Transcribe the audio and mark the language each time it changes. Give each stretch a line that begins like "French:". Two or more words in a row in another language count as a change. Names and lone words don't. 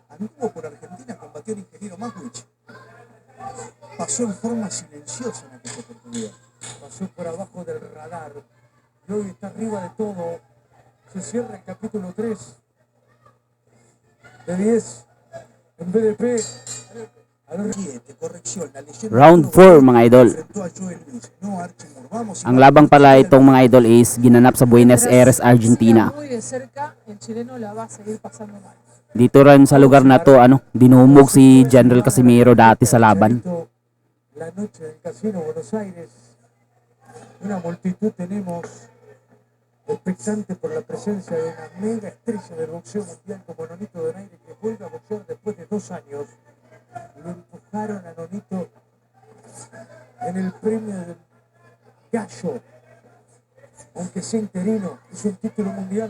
Spanish: Anduvo por Argentina, combatió al ingeniero Maswich. Pasó en forma silenciosa en aquella oportunidad. Pasó por abajo del radar. Y hoy está arriba de todo. Se cierra el capítulo 3 de 10. En BDP. A los 7, corrección, la leyenda
Filipino: Round
Spanish: de Uruguay
Filipino: 4 mga idol.
Spanish: enfrentó a Joel Luis, no a Archie Moore. Vamos,
Filipino: Ang
Spanish: Iván,
Filipino: labang pala
Spanish: usted
Filipino: itong mga idol is ginanap sa Buenos Aires,
Spanish: Siga
Filipino: Argentina.
Spanish: muy de cerca, el chileno la va a seguir pasando mal.
Filipino: Dito rin sa lugar na to, dinumog si General Casimiro dati sa laban.
Spanish: La noche del Casino Buenos Aires. Una multitud tenemos expectante por la presencia de una mega estrella del boxeo mundial como Nonito Donaire, que vuelve a boxear después de 2 años. Lo empujaron a Nonito en el premio del Gallo, aunque sea interino, es un título mundial.